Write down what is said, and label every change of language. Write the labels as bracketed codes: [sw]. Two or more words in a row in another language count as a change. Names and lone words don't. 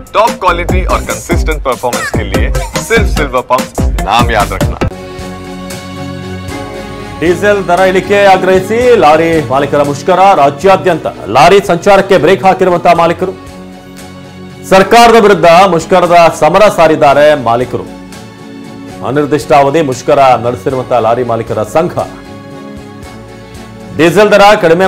[en] top quality [hi] और [en] consistent performance [hi] के लिए सिर्फ सिल्वर पंप नाम याद रखना। [kn] ಡೀಸೆಲ್ ದರ ಇಳಿಕೆ ಆಗ್ರಹಿಸಿ ಲಾರಿ ಮಾಲೀಕರ ಮುಷ್ಕರ ರಾಜ್ಯಾದ್ಯಂತ ಲಾರಿ ಸಂಚಾರಕ್ಕೆ ಬ್ರೇಕ್ ಹಾಕಿರುವಂತಹ ಮಾಲೀಕರು ಸರ್ಕಾರದ ವಿರುದ್ಧ ಮುಷ್ಕರದ ಸಮರ ಸಾರಿದ್ದಾರೆ ಮಾಲೀಕರು ಅನಿರ್ದಿಷ್ಟಾವಧಿ ಮುಷ್ಕರ ನಡೆಸಿರುವಂತಹ ಲಾರಿ ಮಾಲೀಕರ ಸಂಘ ಡೀಸೆಲ್ ದರ ಕಡಿಮೆ